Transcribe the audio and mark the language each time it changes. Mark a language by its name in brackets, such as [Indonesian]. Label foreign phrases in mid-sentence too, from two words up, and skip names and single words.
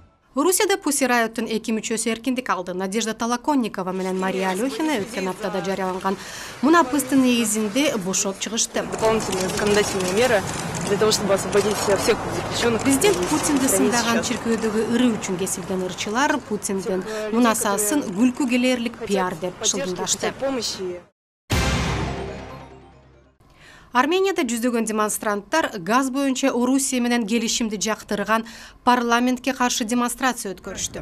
[Kyrgyz] Русияда Pussy Riot'un эки мүчөсү эркиндик алды. Надежда Толоконникова менен Мария Алёхина өткөн аптада жарыяланган мунапыстын негизинде бошоп чыгышты. [Russian] Дополнительные законодательные меры для того, чтобы освободить всех заключенных. [Kyrgyz] Президент Путинди сындаган чиркөөдөгү ыры үчүн кесилген ырчылар Путиндин мунасасын күлкү келерлик пиар деп шылдыңдашты. Арменияда жүздөгөн демонстранттар газ боюнча Орусия менен келишимди жактырган парламентке каршы демонстрация өткөрүштү.